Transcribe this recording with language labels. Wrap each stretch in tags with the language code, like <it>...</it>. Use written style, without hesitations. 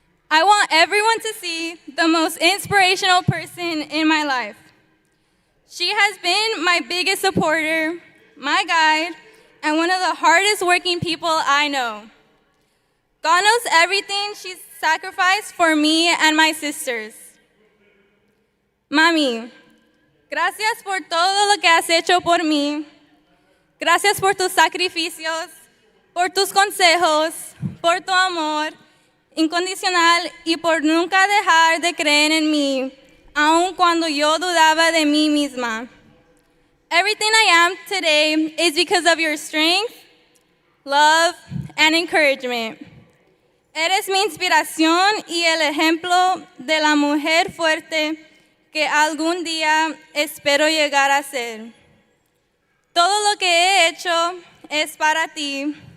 <en>I want everyone to see the most inspirational person in my life. She has been my biggest supporter, my guide, and one of the hardest working people I know. God knows everything she's sacrificed for me and my sisters.</en> <es>Mami, gracias por todo lo que has hecho por mí. Gracias por tus sacrificios, por tus consejos, por tu amor incondicional y por nunca dejar de creer en mí, aun cuando yo dudaba de mí misma.</es> <en>Everything I am today is because of your strength, love, and encouragement.</en> <es>Eres mi inspiración y el ejemplo de la mujer fuerte que algún día espero llegar a ser. Todo lo que he hecho es para ti.</es>